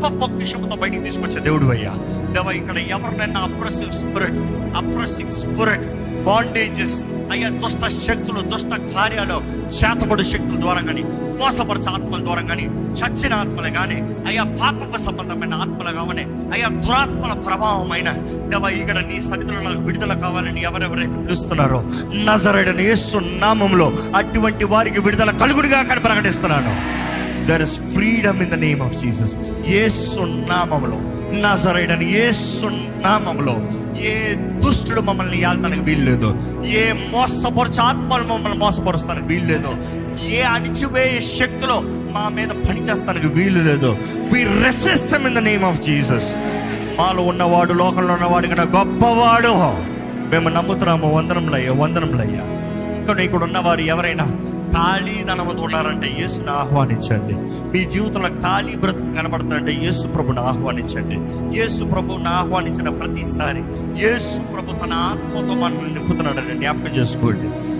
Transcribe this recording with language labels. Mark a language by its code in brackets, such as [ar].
[te] గొప్ప పొక్కిషంతో బయటికి తీసుకొచ్చే దేవుడు అయ్యా. దేవా, ఇక్కడ ఎవరినైనా అప్రెసివ్ స్పిరిట్, బాండేజెస్ అయ్యా, దుష్ట శక్తులు, దుష్ట కార్యాలు, చేతబడు శక్తుల ద్వారా కానీ, మోసపరచ ఆత్మల ద్వారా కానీ, చచ్చిన ఆత్మలు కానీ, అయ్యా పాపపు సంబంధమైన ఆత్మలు కావని, అయ్యా దురాత్మల ప్రభావమైన దేవా, ఇక్కడ నీ సన్నిధిలో నాకు విడుదల కావాలని ఎవరెవరైతే పిలుస్తున్నారో నజరేయుడైన యేసు నామములో అటువంటి వారికి విడుదల కలుగుడుగా కానీ ప్రకటిస్తున్నాను. [en] There is freedom in the name of Jesus. [te] యేసు నామములో, నజరేయుడైన యేసు నామములో ఏ దుష్టుడు మమ్మల్ని ఏల్తానికి వీల్లేదు, ఏ మోసపరచు ఆత్మలు మమ్మల్ని మోసపరుస్తానికి వీల్లేదు, ఏ అణిచివేయ శక్తులు మా మీద పనిచేస్తానికి వీలు లేదు. [en] We resist him in the name of Jesus. [te] మాలో ఉన్నవాడు లోకంలో ఉన్నవాడు కన్నా గొప్పవాడు. మేము నమ్ముతున్నాము. వందనములయ్యా. ఇంకా ఇక్కడ ఉన్నవారు ఎవరైనా ఖాళీ ధనముతో ఉన్నారంటే యేసుని ఆహ్వానించండి. మీ జీవితంలో ఖాళీ బ్రతుకు కనబడుతుందంటే యేసు ప్రభుని ఆహ్వానించండి. యేసు ప్రభుని ఆహ్వానించిన ప్రతిసారి యేసు ప్రభు తన ఆత్మతో మనల్ని నింపుతున్నాడని జ్ఞాపకం చేసుకోండి.